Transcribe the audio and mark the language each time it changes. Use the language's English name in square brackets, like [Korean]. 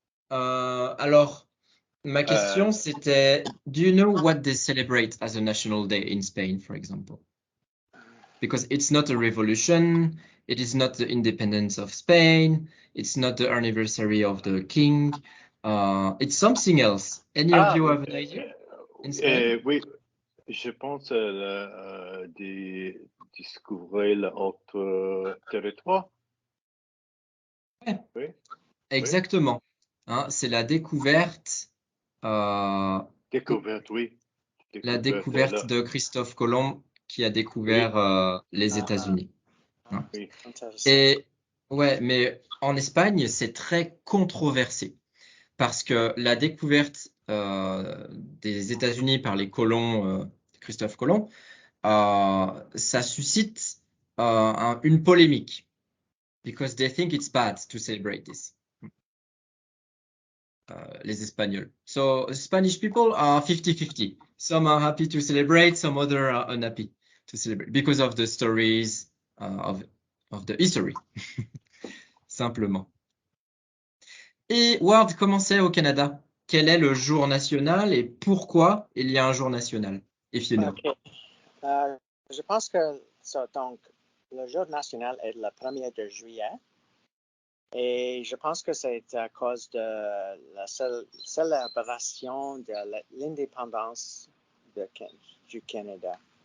[French] Alors, ma question, c'était, [English] do you know what they celebrate as a national day in Spain, for example? Because it's not a revolution, it is not the independence of Spain, it's not the anniversary of the king, it's something else. Any of you have an idea in Spain? [French] Oui, je pense découvrir l'autre territoire. Ouais. Oui. Exactement. Hein, c'est la découverte, Découverte, oui. la découverte de Christophe Colomb qui a découvert les États-Unis. Hein. Oui. Intéressant. Et ouais, mais en Espagne, c'est très controversé parce que la découverte des États-Unis par les colons, Christophe Colomb, ça suscite une polémique [English] because they think it's bad to celebrate this. [French] Les Espagnols. [English] So Spanish people are 50-50. Some are happy to celebrate, some other are unhappy to celebrate because of the stories of the history. [French] Simplement. Et Ward, comment c'est au Canada? Quel est le jour national et pourquoi il y a un jour national? [English] If you know. OK. [French] Je pense que donc, le jour national est le 1er de juillet. Et je pense que c'est à cause de la célébration de l'indépendance du Canada.